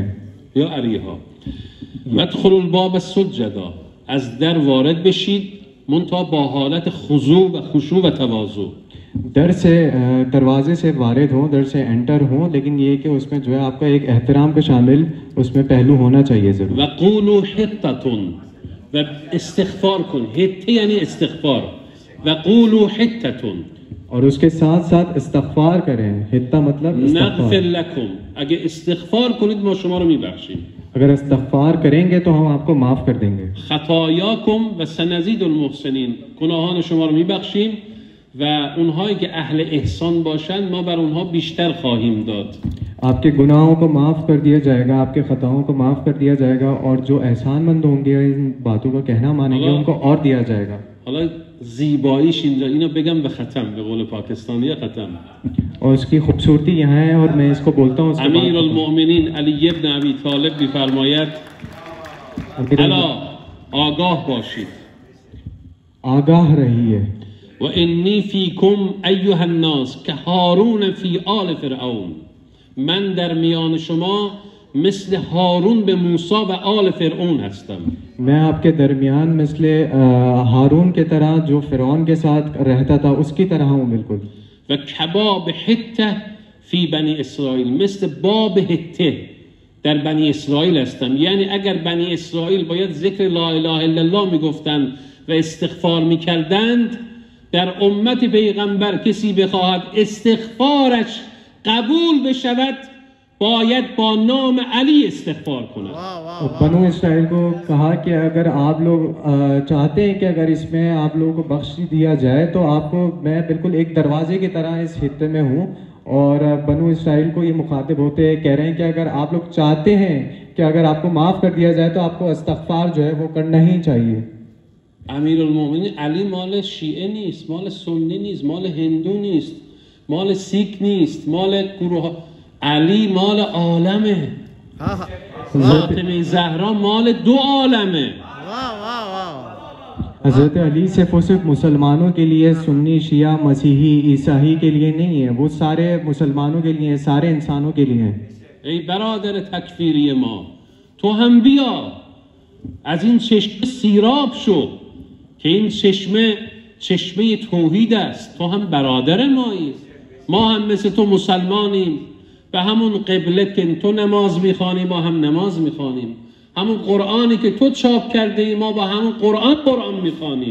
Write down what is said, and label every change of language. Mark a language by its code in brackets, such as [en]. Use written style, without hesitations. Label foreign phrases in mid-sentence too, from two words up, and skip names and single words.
[ar] या अरीहा वदखلوا الباب سجدا، [fa] از در وارد بشید منتها با حالت خضوع و خشوع و تواضع. [ur] در سے دروازے سے وارد ہوں، در سے انٹر ہوں، لیکن یہ کہ اس میں جو ہے آپ کا ایک احترام کا شامل اس میں پہلو ہونا چاہیے ضرور. [ar] وقولوا حطة [fa] و استغفار کن. حطه یعنی استغفار. [ar] وقولوا حطة [ur] اور اس کے ساتھ ساتھ استغفار کریں. حطہ مطلب [ar] نغفر لكم، [fa] اگه استغفار کنید ما شما رو میبخشیم. [ur] اگر استغفار کریں گے تو ہم آپ کو معاف کر دیں گے. [ar] خطاياكم و سنزيد المحسنين، [fa] گناهان شما رو میبخشیم و اونهایی که اهل احسان باشند ما بر اونها بیشتر خواهیم داد. [ur] آپ کے گناہوں کو معاف کر دیا جائے گا، آپ کے خطاؤں کو معاف کر دیا جائے گا اور جو احسان مند ہوں گے ان باتوں کا کہنا مانیں گے ان کو اور دیا جائے گا. [fa] حالا زیباییش اینجا اینو بگم به ختم، به قول پاکستانی ختم. [ur] اور اس کی خوبصورتی یہاں ہے اور میں اس کو بولتا ہوں. [fa] امیر المؤمنین علی ابن ابی طالب می‌فرماید الا آگاه باشید، [ur] آگاه رهیه. [ar] و انی فیکم ایها الناس که هارون فی آل فرعون، [fa] من در میان شما مثل هارون به موسی و آل فرعون هستم. [ur] میں آپ کے درمیان مثل ہارون کے طرح جو فرعون کے ساتھ رہتا تھا اس کی طرح ہوں بالکل. [ar] و کباب حته فی بنی اسرائیل، [fa] مثل باب حته در بنی اسرائیل هستم. یعنی اگر بنی اسرائیل باید ذکر [ar] لا اله الا الله [fa] میگفتند و استغفار میکردند، در امت پیغمبر کسی بخواهد استغفارش قبول بشود باید با نام علی استغفار کند. [ur] بنو اسرائیل کو کہا کہ اگر آپ لوگ چاہتے ہیں کہ اگر اس میں آپ لوگوں کو بخش دیا جائے تو آپ کو میں بالکل ایک دروازے کی طرح اس حطے میں ہوں. اور بنو اسرائیل کو یہ مخاطب ہوتے کہہ رہے ہیں کہ اگر آپ لوگ چاہتے ہیں کہ اگر آپ کو معاف کر دیا جائے تو آپ کو استغفار جو ہے وہ کرنا ہی چاہیے. [fa] امیرالمومنین علی مال شیعه نیست، مال سنی نیست، مال هندو نیست، مال سیک نیست، مال گروه. علی مال عالمه. فاطمه زهرا مال دو عالمه. [ur] حضرت علی صرف اور صرف مسلمانوں کے لیے، سنی شیعہ مسیحی عیسائی کے لیے نہیں ہے، وہ سارے مسلمانوں کے لیے، سارے انسانوں کے لیے ہیں. [fa] ای برادر تکفیری ما، تو هم بیا از این چشمه سیراب شو که این چشمه توحید است. تو هم برادر مایی، ما هم مثل تو مسلمانیم، به همون قبله که تو نماز میخوانی ما هم نماز میخوانیم، همون قرآنی که تو چاپ کرده ای ما با همون قرآن میخوانیم.